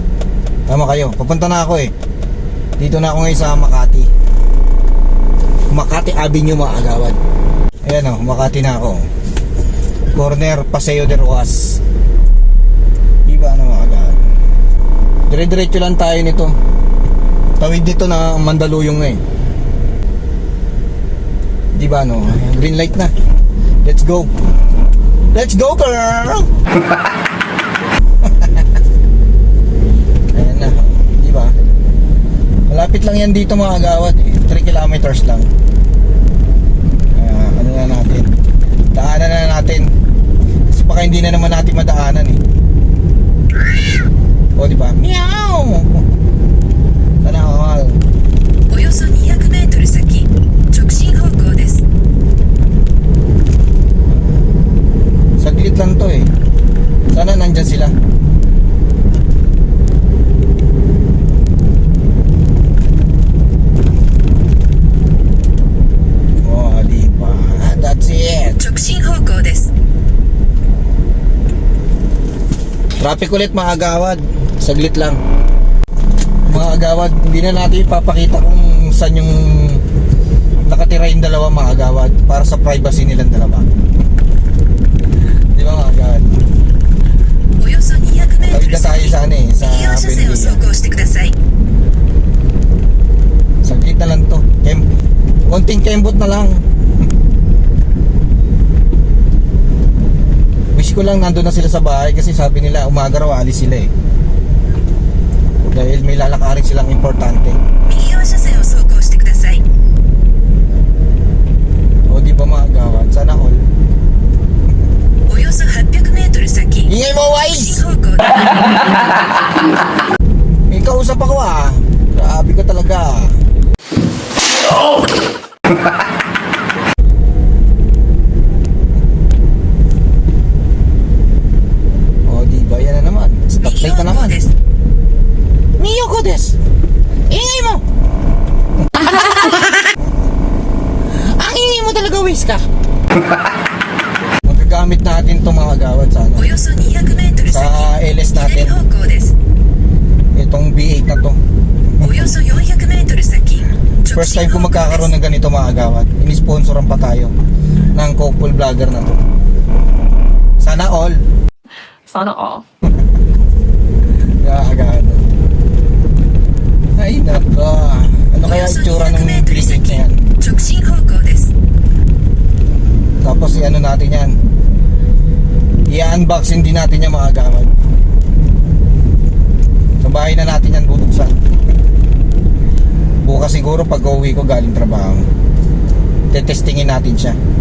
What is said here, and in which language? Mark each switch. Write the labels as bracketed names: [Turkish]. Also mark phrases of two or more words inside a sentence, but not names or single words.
[Filipino] Tama kayo, papunta na ako Dito na ako ngayon sa Makati Avenue mga agawad. Ayan Makati na ako. Corner Paseo de Rojas. Diba mga agawad? Dire-diretso lang tayo nito. Tawid dito na Mandaluyong Diba green light na. [English] Let's go. Let's go girl. [Filipino] Ayan na. Diba? Malapit lang yan dito mga agawad 3 kilometers lang. Ano na natin, daanan na natin. Kasi baka hindi na naman natin madaanan O diba? Meow. Sana all. [Japanese] およそ200メートル先、直進方向です。 [Filipino] Saglit lang to Sana nandyan sila. Oh, diba? [English] That's it. [Japanese] 直進方向です。 [Filipino] Traffic ulit mga agawad. Saglit lang. Mga agawad, hindi na natin ipapakita kung saan yung nakatira yung dalawa mga agawad para sa privacy nilang dalawa. Di ba mga agawad? [Japanese] およそ200メート [Filipino] Tawid [Japanese] ル [Filipino] na tayo [Japanese] 先、 [Filipino] sa sa [Japanese] 右側車線を走 [Filipino] Bendia. [Japanese] 行してください。 [Filipino] Saglit na lang to. Konting kembot na lang. Wish ko lang nandun na sila sa bahay kasi sabi nila umaga raw alis sila dahil may lalakarin silang importante. [Japanese] 右側車線を走行してください。 [Filipino] O di ba mga agawad? Sana all. [Japanese] およそ800メートル先、 [Filipino] Ingay mo [Japanese] 直 [Filipino] Wise! [Japanese] 進方向です。 [Filipino] May kausap ako Grabe ka talaga. O di ba yan na naman. [Japanese] 右 [Filipino] Stoplight [Japanese] 方 [Filipino] na [Japanese] 向 [Filipino] naman. [Japanese] です。 [Filipino] Miyoko des! Ingay mo! Ang ingay mo talaga, Wiz ka! Magagamit natin itong mga agawad sa [Japanese] およそ200メートル [Filipino] sa [Japanese] 先、 [Filipino] LS [Japanese] 左 [Filipino] natin. [Japanese] 方向です。 [Filipino] Itong B8 na to. [Japanese] およそ400メートル先、直 [English] First [Japanese] 進 [Filipino] time ko [Japanese] 方向で [Filipino] magkakaroon [Japanese] す。 [Filipino] ng ganito mga agawad. Ini-sponsoran pa tayo ng couple vlogger na to. Sana all. Sana all. Agad. Ay naka. Ano [Japanese] お [Filipino] kaya [Japanese] よそ [Filipino] itsura [Japanese] 200 [Filipino] ng [Japanese] メートル [Filipino] B8 na [Japanese] 先、 [Filipino] yan? [Japanese] 直進方向です。 [Filipino] Tapos i-ano natin yan, i-unboxing din natin yan mga agawad. Sa bahay na natin yan bubuksan. Bukas siguro pag uwi ko galing trabaho, tetestingin natin siya.